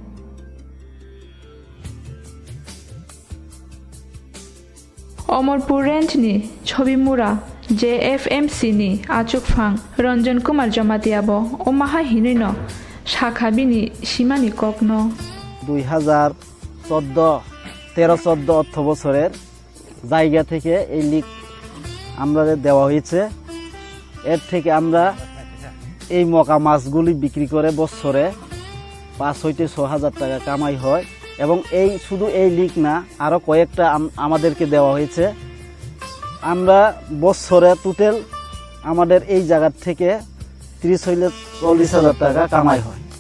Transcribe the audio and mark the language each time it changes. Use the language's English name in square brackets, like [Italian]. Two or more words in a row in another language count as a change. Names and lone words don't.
[Kok Borok] अमरपुर रेंजनि छबिमुरा JFMC नि आचुकफां रंजन कुमार जमातियाबो अमाहा हिनैनो शाखाबिनि सीमानि ककनो [Bangla] 2013-14 অর্থ বছরের জায়গা থেকে এই লিগ আমাদের দেওয়া হয়েছে এর থেকে আমরা এই মকা মাছগুলি বিক্রি করে বছরে 5 হইতে 6,000 টাকা কামাই হয় এবং এই শুধু এই লিগ না আরো কয়েকটা আমাদেরকে দেওয়া হয়েছে আমরা বছরে টোটাল আমাদের এই জায়গা থেকে 30 হইলে 40,000 টাকা কামাই হয়